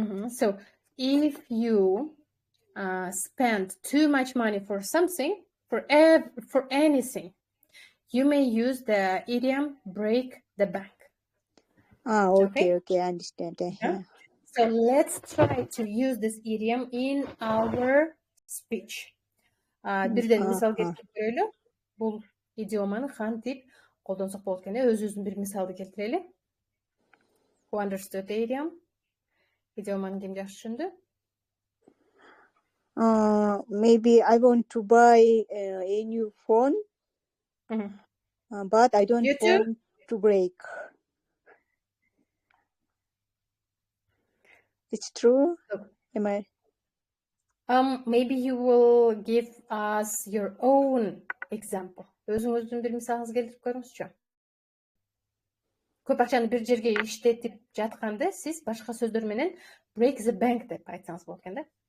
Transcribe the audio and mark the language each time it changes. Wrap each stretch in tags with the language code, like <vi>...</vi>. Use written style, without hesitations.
<en>So if you spend too much money for something, for anything, you may use the idiom break the bank. Okay, I understand. Yeah. So let's try to use this idiom in our speech.</en> <ky>Бирден мисал келтирип көрөлү. Бул идиоманы кантип колдонсок болот экен? Өзүбүздүн бир мисалды келтирели.</ky> <en>Who understood the idiom?</en> <ky>Идиоманы ким жакшы түшүндү?</ky> <en>Maybe I want to buy a new phone, but I don't want to break. It's true? Am I? Maybe you will give us your own example.</en> <ky>Өзүңүздүн бир мисалыңызды келтирип көрүңүзчү. Көп акчаны бир жерге иштетип жатканда сиз башка сөздөр менен</ky> <en>break the bank</en> <ky>деп айтсаңыз болот экен да.</ky>